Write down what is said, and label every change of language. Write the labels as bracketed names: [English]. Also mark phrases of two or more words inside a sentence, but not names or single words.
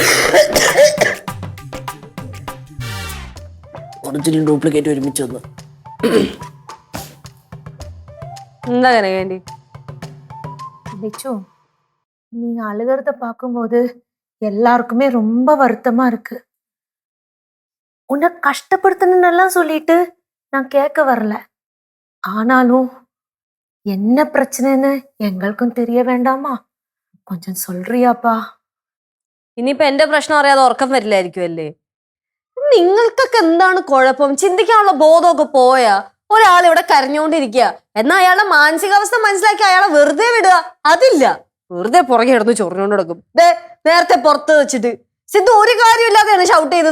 [Malayalam] ഒറിജിനൽ ഡ്യൂപ്ലിക്കേറ്റ് ഒരുമിച്ച് വന്നു. എന്താ കനകേണ്ടി? [Tamil] லெச்சு நீ அழுகிறத பார்க்கும்போது எல்லாருக்குமே ரொம்ப வருத்தமா இருக்கு. உன்னை கஷ்டப்படுத்தணும்னெல்லாம் சொல்லிட்டு நான் கேட்க வரல. ஆனாலும் என்ன பிரச்சனைன்னு எங்களுக்கும் தெரிய வேண்டாமா? கொஞ்சம் சொல்றியாப்பா? [Malayalam] ഇനിയിപ്പോ എന്റെ പ്രശ്നം അറിയാതെ ഉറക്കം വരില്ലായിരിക്കും അല്ലേ? നിങ്ങൾക്കൊക്കെ എന്താണ് കുഴപ്പം? ചിന്തിക്കാനുള്ള ബോധമൊക്കെ പോയാ? ഒരാൾ ഇവിടെ കരഞ്ഞുകൊണ്ടിരിക്കുക, എന്നാ അയാളുടെ മാനസികാവസ്ഥ മനസ്സിലാക്കി അയാളെ വെറുതെ വിടുക? അതില്ല, വെറുതെ പുറകെ കിടന്ന് ചൊറിഞ്ഞോണ്ട് കിടക്കും. നേരത്തെ പുറത്ത് വെച്ചിട്ട് സിദ്ധു ഒരു കാര്യമില്ലാതെയാണ് ഷൗട്ട് ചെയ്തത്.